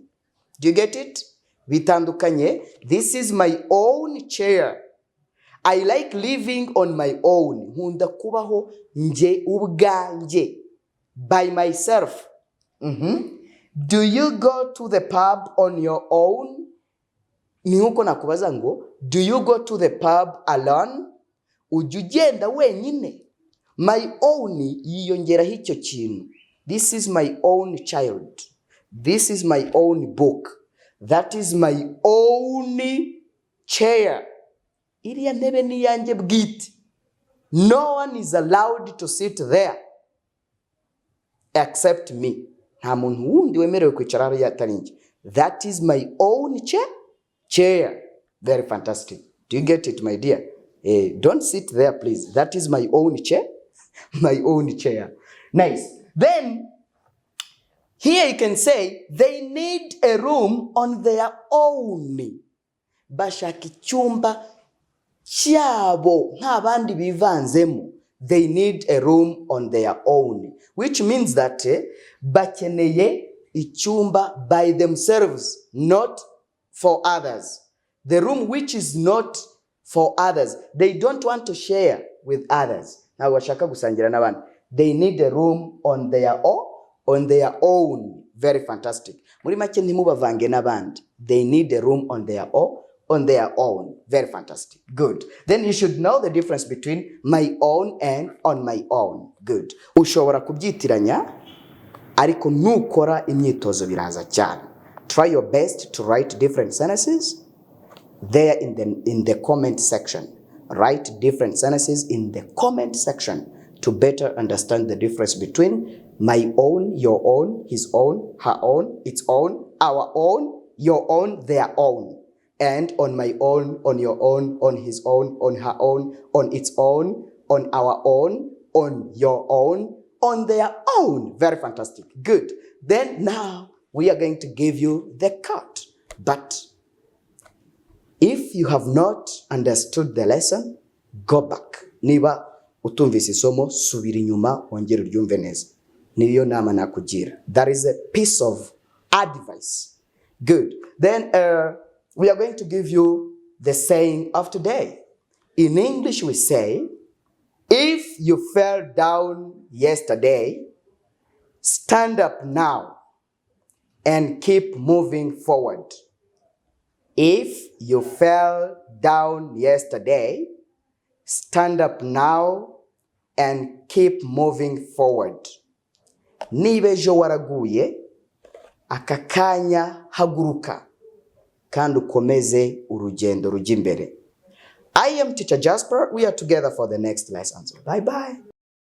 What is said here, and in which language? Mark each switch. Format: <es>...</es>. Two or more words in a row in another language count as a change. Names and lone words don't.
<en>Do you get it? Bitandukanye. This is my own chair. I like living on my own.</en> <rw>Nkunda kubaho nje ubwanje.</rw> <en>By myself. Do you go to the pub on your own?</en> <rw>Ni huko nakubaza ngo,</rw> <en>do you go to the pub alone?</en> <rw>Ujya ugenda wenyine?</rw> <en>My own</en> <rw>yiyongeraho icyo kintu.</rw> <en>This is my own child. This is my own book. That is my own chair.</en> <rw>Iriya ntebe ni yanjye bwite.</rw> <en>No one is allowed to sit there except me.</en> <rw>Nta muntu wundi wemerewe kwicara hariya atari njye.</rw> <en>That is my own chair. Very fantastic. Do you get it, my dear? Don't sit there, please. That is my own chair. My own chair. Nice. Then, here you can say, they need a room on their own.</en> <rw>Bashaka icyumba cyabo nk'abandi bivanzemo.</rw> <en>They need a room on their own. Which means that</en> <rw>bakeneye icyumba</rw> <en>by themselves, not for others. The room which is not for others. They don't want to share with others.</en> <rw>Now bashaka gusangira n'abandi.</rw> <en>They need a room on their own. Very fantastic.</en> <rw>Muri make ntimubavange n'abandi.</rw> <en>They need a room on their own. Very fantastic. Good. Then you should know the difference between my own and on my own. Good.</en> <rw>Ushobora kubyitiranya ariko nukora imyitozo biraza cyane.</rw> <en>Try your best to write different sentences there in the comment section. Write different sentences in the comment section to better understand the difference between my own, your own, his own, her own, its own, our own, your own, their own. And on my own, on your own, on his own, on her own, on its own, on our own, on your own, on their own. Very fantastic. Good. Then now we are going to give you the cut. But if you have not understood the lesson, go back.</en> <rw>Niba utumvise isomo, subira inyuma wongere uryumve neza. Niyo nama nakugira.</rw> <en>That is a piece of advice. Good. Then we are going to give you the saying of today. In English we say, if you fell down yesterday, stand up now and keep moving forward. If you fell down yesterday, stand up now and keep moving forward.</en> <rw>Niba ejo waraguye, aka kanya haguruka kandi ukomeze urugendo rujya imbere.</rw> <en>I am Teacher Jasper. We are together for the next lessons. Bye bye.</en>